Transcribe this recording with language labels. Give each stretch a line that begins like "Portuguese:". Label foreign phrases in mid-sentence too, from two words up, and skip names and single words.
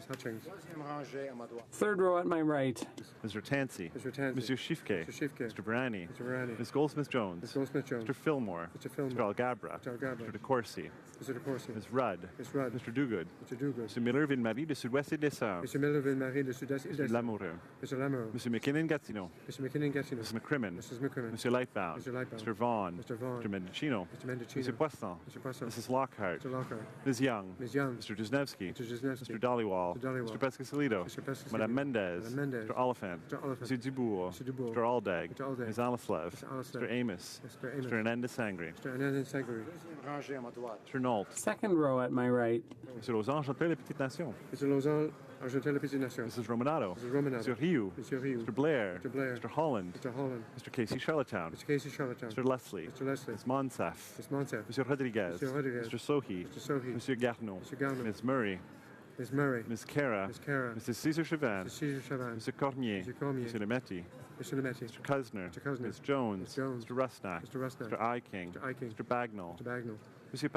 English: Third row at my right. Mr. Tansey. Monsieur Shifke. Mr. Brani. Ms. Goldsmith-Jones. Mr. Fillmore. Mr. Algabra. Mr. DeCourcy. Ms. Rudd. Mr. Duguid. Mr. Miller-Ville-Marie de Sud-Ouest et de l'Essor. Mr. Lamoureux. Mr. McKinnon-Gatineau. Mrs. McCrimmon. Mr. Lightbound. Mr. Vaughan. Mr. Mendocino. Mr. Poisson. Mrs. Lockhart. Ms. Young. Mr. Dusnevsky. Mr. Dollywall. Mr. Pescasolido. Madame Mendez. Mr. Oliphant. Mr. Dubourg. Mr. Aldag. Ms. Alislev. Mr. Amos. Mr. Hernandez Sangre. Mr. Nault. Second row at my right. Mr. Lausanne, Chantal, Petite Nation. Mr. Lausanne, Argentel, la Petite Nation. Mrs. Romanato. Mr. Rioux. Mr. Blair. Mr. Holland. Mr. Casey Charlottetown. Mr. Leslie. Ms. Monsef. Mr. Rodriguez. Mr. Sohi. Mr. Garneau. Ms. Murray. Ms. Cara. Mrs. Cesar Chavan. Mr. Cormier. Mr. Lemetti. Mr. Kusner. Ms. Jones. Mr. Rusnak. Mr. Iking. Mr. Bagnall.